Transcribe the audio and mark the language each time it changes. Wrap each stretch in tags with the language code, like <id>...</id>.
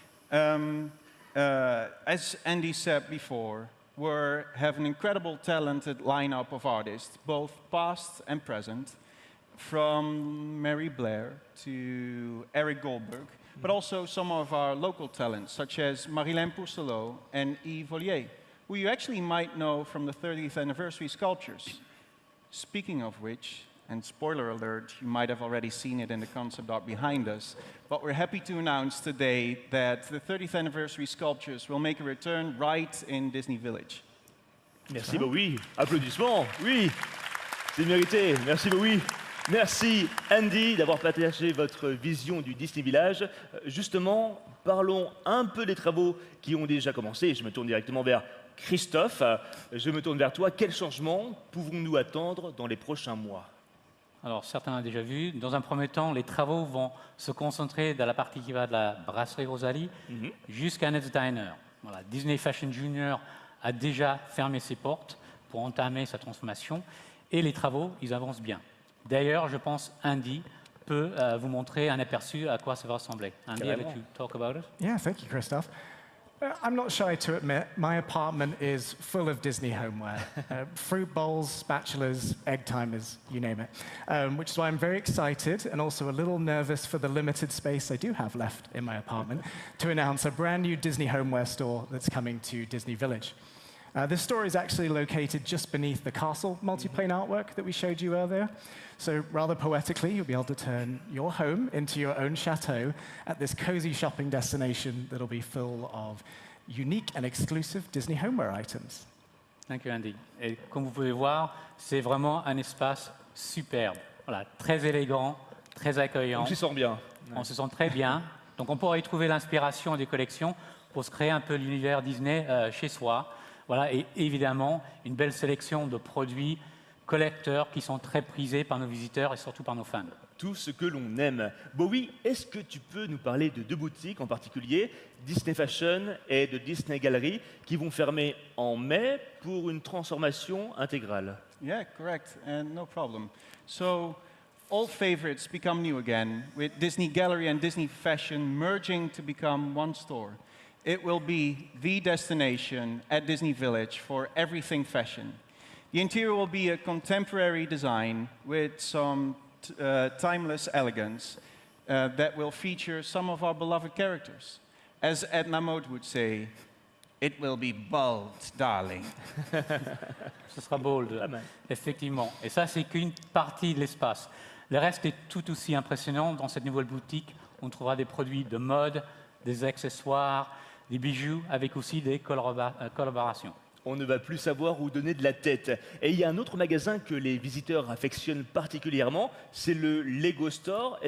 <en>As Andy said before, we have an incredible talented lineup of artists, both past and present, from Mary Blair to Eric Goldberg, but also some of our local talents, such as Marilyn Pourcelot and Yves Vollier, who you actually might know from the 30th anniversary sculptures. Speaking of which, and spoiler alert, you might have already seen it in the concept art behind us, but we're happy to announce today that the 30th anniversary sculptures will make a return right in Disney Village.</en> <fr>Merci, oui. Applaudissements, oui. C'est mérité. Merci, oui. Merci Andy d'avoir partagé votre vision du Disney Village. Justement, parlons un peu des travaux qui ont déjà commencé. Je me tourne directement vers Christophe. Je me tourne vers toi. Quels changements pouvons-nous attendre dans les prochains mois? Alors, certains l'ont déjà vu. Dans un premier temps, les travaux vont se concentrer dans la partie qui va de la brasserie Rosalie jusqu'à Ned's Diner. Voilà, Disney Fashion Junior a déjà fermé ses portes pour entamer sa transformation et les travaux, ils avancent bien. D'ailleurs, je pense Andy peut vous montrer un aperçu à quoi ça va ressembler.</fr> <en>Andy, I'll let you talk about it. Yeah, thank you, Christophe. I'm not shy to admit, my apartment is full of Disney homeware. Fruit bowls, spatulas, egg timers, you name it. Which is why I'm very excited and also a little nervous for the limited space I do have left in my apartment to announce a brand new Disney homeware store that's coming to Disney Village. This store is actually located just beneath the castle multiplane artwork that we showed you earlier. So rather poetically, you'll be able to turn your home into your own chateau at this cozy shopping destination that'll be full of unique and exclusive Disney homeware items. Thank you, Andy.</en> <fr>Et comme vous pouvez voir, c'est vraiment un espace superbe. Voilà, très élégant, très accueillant. On s'y sent bien. On se sent très bien. Donc on pourra y trouver l'inspiration des collections pour se créer un peu l'univers Disney chez soi. Voilà, et évidemment, une belle sélection de produits collecteurs qui sont très prisés par nos visiteurs et surtout par nos fans. Tout ce que l'on aime. Bowie, est-ce que tu peux nous parler de deux boutiques en particulier, Disney Fashion et de Disney Gallery, qui vont fermer en mai pour une transformation intégrale?</fr> <en>Yeah, correct, and no problem. So, old favorites become new again, with Disney Gallery and Disney Fashion merging to become one store. It will be the destination at Disney Village for everything fashion. The interior will be a contemporary design with some timeless elegance that will feature some of our beloved characters. As Edna Mode would say, it will be bold, darling.</en> <fr>Ce sera bold, effectivement. Et ça, c'est qu'une partie de l'espace. Le reste est tout aussi impressionnant. Dans cette nouvelle boutique, on trouvera des produits de mode, des accessoires, des bijoux, avec aussi des collaborations. On ne va plus savoir où donner de la tête. Et il y a un autre magasin que les visiteurs affectionnent particulièrement, c'est le Lego Store.</fr>